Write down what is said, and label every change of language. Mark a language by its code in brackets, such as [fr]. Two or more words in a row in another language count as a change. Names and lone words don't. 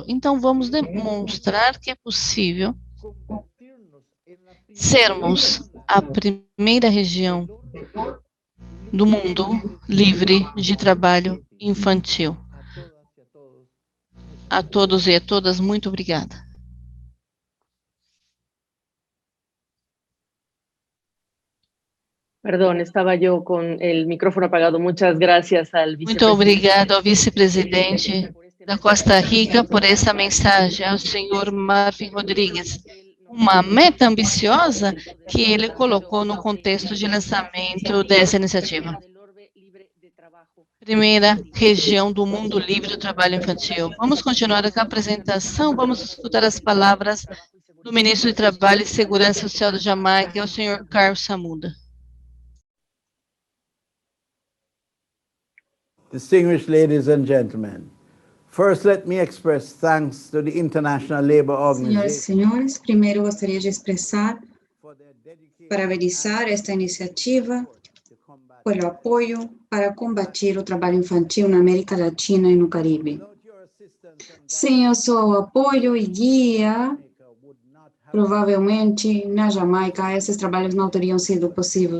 [pt] Então, vamos demonstrar que é possível sermos a primeira região do mundo livre de trabalho infantil. A todos e a todas, muito obrigada. [es] Perdón, estaba yo con el micrófono apagado. Muchas gracias al [pt] Muito [es] vicepresidente. [pt] obrigado ao vice-presidente da Costa Rica por essa mensagem, ao senhor Marvin Rodrigues. Uma meta ambiciosa que ele colocou no contexto de lançamento dessa iniciativa. Primeira região do mundo livre do trabalho infantil. Vamos continuar com a apresentação, vamos escutar as palavras do ministro de Trabalho e Segurança Social da Jamaica, o senhor Carlos Samuda. [en] Distinguished ladies and gentlemen, first let me express thanks to the International Labour Organization. [pt] Senhoras e senhores, primeiro gostaria de expressar, parabenizar esta iniciativa pelo apoio para combater o trabalho infantil na América Latina e no Caribe. Sem o seu apoio e guia, provavelmente na Jamaica esses trabalhos não teriam sido possíveis.